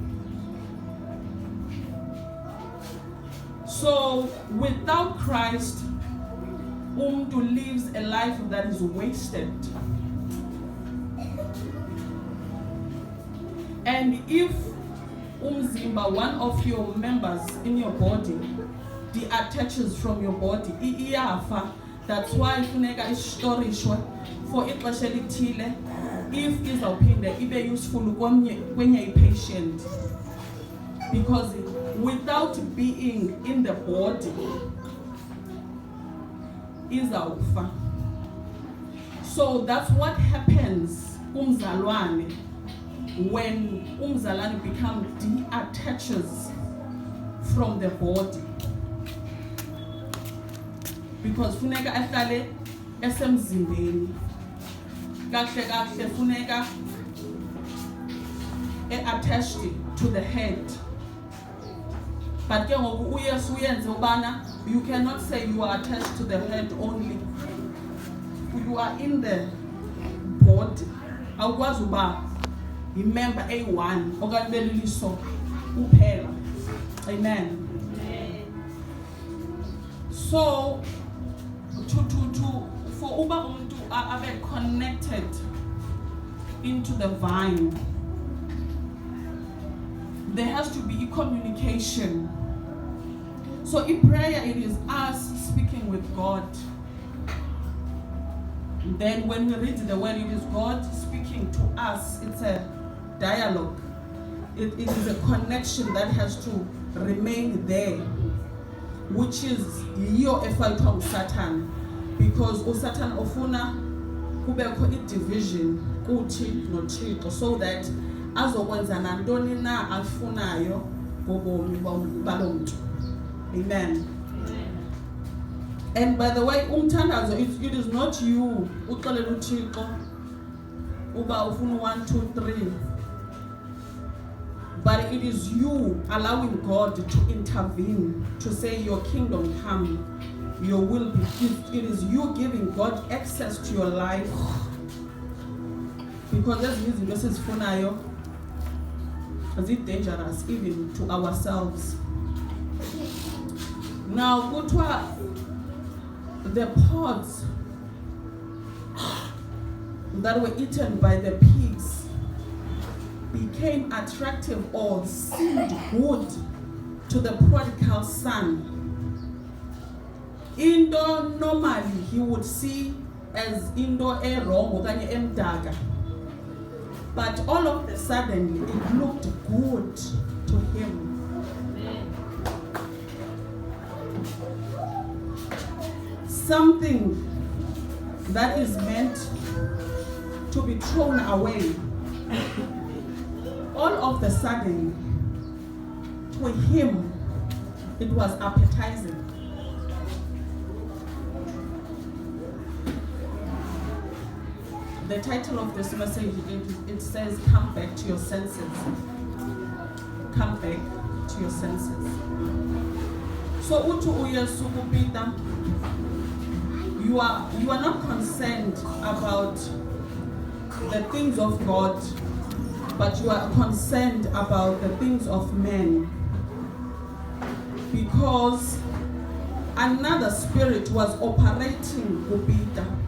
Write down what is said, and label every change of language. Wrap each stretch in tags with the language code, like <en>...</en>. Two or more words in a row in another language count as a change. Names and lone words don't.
<en>So without Christ, umuntu lives a life that is wasted. And if umzimba, one of your members in your body, deattaches from your body, iyafa. That's why</en> <xh>funeka istorishwe for ixesha elithile.</xh> <en>If</en> <xh>izawuphinda ibe</xh> <en>useful kwenye patient, because without being in the body izawufa. So that's what happens umzalwane when umzalwane becomes deattaches from the body, because</en> <xh>funeka ahlale esemzimbeni. Kahle kahle funeka</xh> <en>attached to the head. But</en> <xh>ke ngoku uYesu uyenze ubana</xh> <en>you cannot say you are attached to the head only. You are in the body.</en> <xh>Awukwazi uba remember A1 okanye beliliso kuphela.</xh> <en>Amen. So for</en> <xh>uba umuntu abe</xh> <en>connected into the vine, there has to be communication. So in prayer, it is us speaking with God. Then when we read the word, it is God speaking to us. It's a dialogue. It is a connection that has to remain there, which is your effort on Satan, because Satan</en> <xh>ofuna kubekho i-division kuthi noThixo,</xh> <en>so that</en> <xh>azokwenza nantoni na afunayo ngobomi balomntu.</xh> <en>Amen. And by the way, umthandazo, it is not you</en> <xh>uxelela uThixo uba ufuna</xh> <en>1 2 3, but it is you allowing God to intervene, to say your kingdom come, your will be. It is you giving God access to your life, because there's</en> <xh>izinto esizifunayo</xh> <en>is it dangerous even to ourselves. Now kuthiwa the pods that were eaten by the pigs became attractive or seemed good to the prodigal son. Into normally he would see as into wrong</en> <xh>okanye emdaka,</xh> <en>but all of a sudden it looked good to him. something that is meant to be thrown away, all of a sudden, to him, it was appetizing. The title of this message, it says, come back to your senses. Come back to your senses.</en> <xh>So uthi uYesu kuPeter,</xh> <en>you are not concerned about the things of God, but you are concerned about the things of men, because another spirit was operating kuPeter.</en>